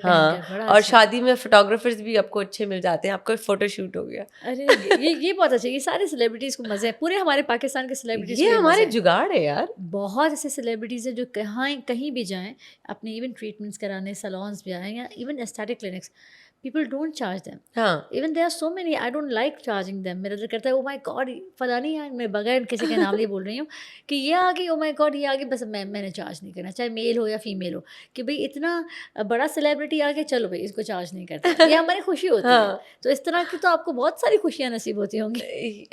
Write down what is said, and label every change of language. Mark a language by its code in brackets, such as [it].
[ur] ہاں, اور شادی میں فوٹوگرافرز بھی آپ کو اچھے مل جاتے ہیں, آپ کا فوٹو شوٹ ہو گیا. ارے یہ بہت اچھا. یہ سارے سیلیبریٹیز کو مزے ہیں, پورے ہمارے پاکستان کے سیلیبریٹیز. یہ ہمارے جگاڑ ہے یار. بہت ایسے سیلیبریٹیز ہیں جو کہیں بھی جائیں اپنے ایون ٹریٹمنٹس کرانے, سیلونس بھی آئیں, یا even aesthetic clinics, [en] people don't charge them. Even there are so many, I don't like charging them. [ur] میرا دل کرتا ہے [en] oh my god [ur] فلانی ہے, میں بغیر کسی کے نام لیے بول رہی ہوں کہ یہ آ گئی, oh my god یہ آ گئی, بس میں نے چارج نہیں کرنا, چاہے میل ہو یا فیمیل ہو, کہ بھائی اتنا بڑا سیلیبریٹی آ گیا, چلو بھائی اس کو چارج نہیں کرتا. یہ ہماری خوشی ہوتی ہے. تو اس طرح کی تو آپ کو بہت ساری خوشیاں نصیب ہوتی ہوں گی.